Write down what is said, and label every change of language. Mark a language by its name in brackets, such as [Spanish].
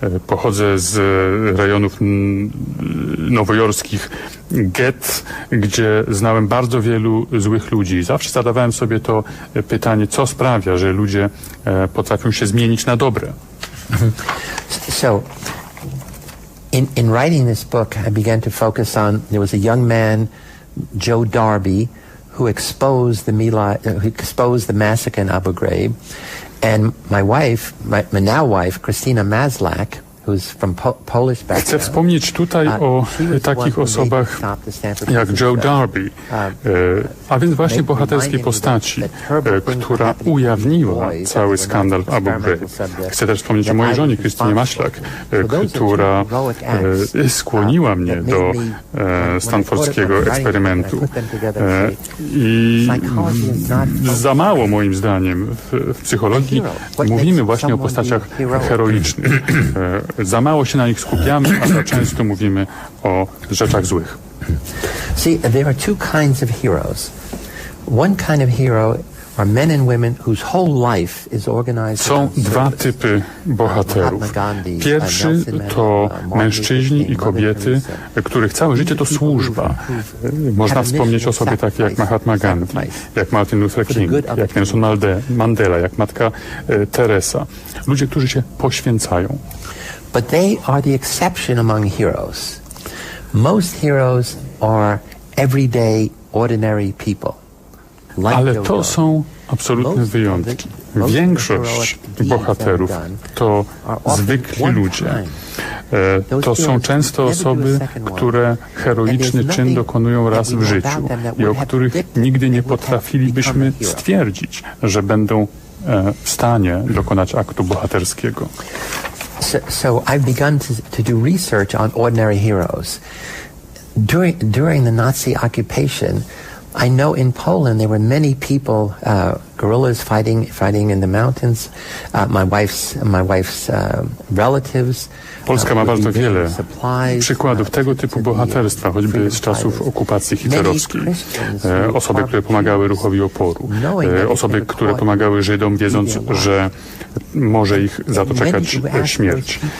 [Polish] Pochodzę z rejonów nowojorskich gett, gdzie znałem bardzo wielu złych ludzi. Zawsze zadawałem sobie to pytanie, co sprawia, że ludzie potrafią się zmienić na dobre. [English] In writing this book, I began to focus on, there was a young man, Joe Darby, who exposed the massacre in Abu Ghraib, and my wife, my now wife, Christina Maslach, who's from Polish background. [Polish] Chcę wspomnieć tutaj o takich osobach jak Joe Darby, a więc właśnie bohaterskiej postaci, która ujawniła cały skandal w Abu Ghraib. Chcę też wspomnieć o mojej żonie, Krystynie Maślak, która skłoniła mnie do stanfordskiego eksperymentu. I za mało, moim zdaniem, w psychologii mówimy właśnie o postaciach heroicznych. Za mało się na nich skupiamy, a za często mówimy o rzeczach złych. [English] See, there are two kinds of heroes. One kind of hero are men and women whose whole life is organized. [Polish] Są dwa typy bohaterów. Pierwszy to mężczyźni i kobiety, których całe życie to służba. Można wspomnieć osoby takie jak Mahatma Gandhi, jak Martin Luther King, jak Nelson Mandela, jak matka Teresa. Ludzie, którzy się poświęcają. [English] But they are the exception among heroes. Most heroes are everyday, ordinary people. [Polish] Ale to są absolutne wyjątki. Większość bohaterów to zwykli ludzie. To są często osoby, które heroiczny czyn dokonują raz w życiu i o których nigdy nie potrafilibyśmy stwierdzić, że będą w stanie dokonać aktu bohaterskiego. [English] So I've begun to do research on ordinary heroes. During the Nazi occupation, I know in Poland there were many people, guerrillas fighting in the mountains. My wife's relatives. [Polish] Polska ma bardzo wiele przykładów tego typu bohaterstwa, choćby z czasów okupacji hitlerowskiej. Osoby, które pomagały ruchowi oporu. Osoby, które pomagały Żydom, wiedząc, że może ich za to czekać śmierć.